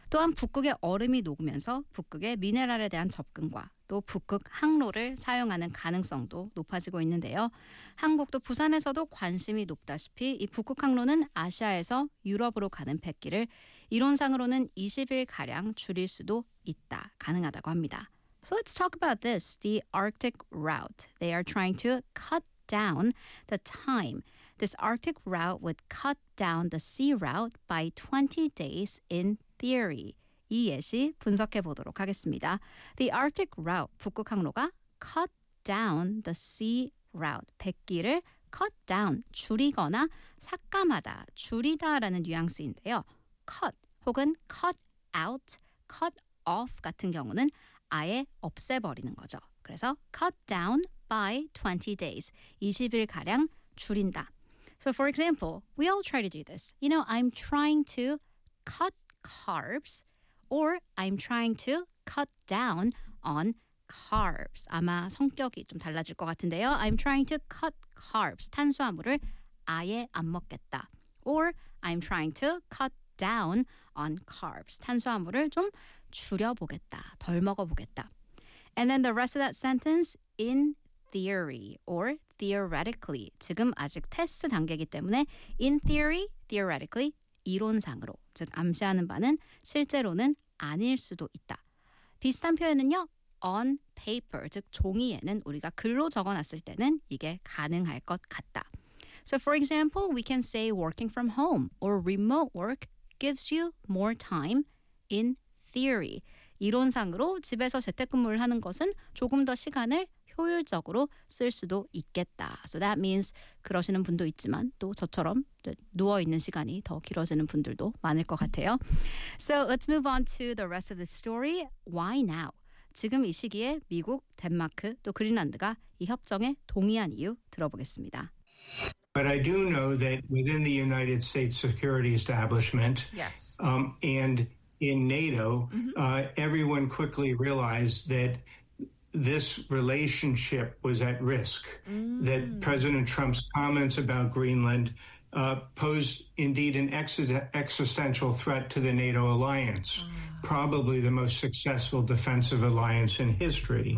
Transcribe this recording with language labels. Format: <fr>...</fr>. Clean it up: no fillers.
<ko>또한 북극의 얼음이 녹으면서 북극의 미네랄에 대한 접근과 또 북극 항로를 사용하는 가능성도 높아지고 있는데요. 한국도 부산에서도 관심이 높다시피 이 북극 항로는 아시아에서 유럽으로 가는 백기를 이론상으로는 20일가량 줄일 수도 있다, 가능하다고 합니다.</ko> <en>So let's talk about this, the Arctic route. They are trying to cut down the time. This Arctic route would cut down the sea route by 20 days in theory.</en> <ko>이 예시 분석해 보도록 하겠습니다.</ko> <en>The Arctic route,</en> <ko>북극 항로가</ko> <en>cut down the sea route,</en> <ko>백기를</ko> <en>cut down,</en> <ko>줄이거나 삭감하다, 줄이다라는 뉘앙스인데요. cut 혹은 cut out, cut off 같은 경우는 아예 없애버리는 거죠. 그래서</ko> <en>cut down by 20 days.</en> <ko>20일가량 줄인다.</ko> <en>So for example, we all try to do this. You know, I'm trying to cut carbs or I'm trying to cut down on carbs.</en> <ko>아마 성격이 좀 달라질 것 같은데요.</ko> <en>I'm trying to cut carbs.</en> <ko>탄수화물을 아예 안 먹겠다.</ko> <en>Or I'm trying to cut down on carbs.</en> <ko>탄수화물을 좀 줄여보겠다, 덜 먹어보겠다.</ko> <en>And then the rest of that sentence, in theory or theoretically.</en> <ko>지금 아직 테스트 단계이기 때문에</ko> <en>in theory, theoretically,</en> <ko>이론상으로. 즉 암시하는 바는 실제로는 아닐 수도 있다. 비슷한 표현은요, on paper, 즉 종이에는 우리가 글로 적어놨을 때는 이게 가능할 것 같다.</ko> <en>So for example, we can say working from home or remote work gives you more time in theory.</en> <ko>이론상으로 집에서 재택근무를 하는 것은 조금 더 시간을 효율적으로 쓸 수도 있겠다.</ko> <en>So that means</en> <ko>그러시는 분도 있지만 또 저처럼 누워있는 시간이 더 길어지는 분들도 많을 것 같아요.</ko> <en>So let's move on to the rest of the story. Why now?</en> <ko>지금 이 시기에 미국, 덴마크, 또 그린란드가 이 협정에 동의한 이유 들어보겠습니다.</ko> <en>But I do know that within the United States security establishment, and in NATO, everyone quickly realized that this relationship was at risk, that President Trump's comments about Greenland posed indeed an existential threat to the NATO alliance, probably the most successful defensive alliance in history.</en>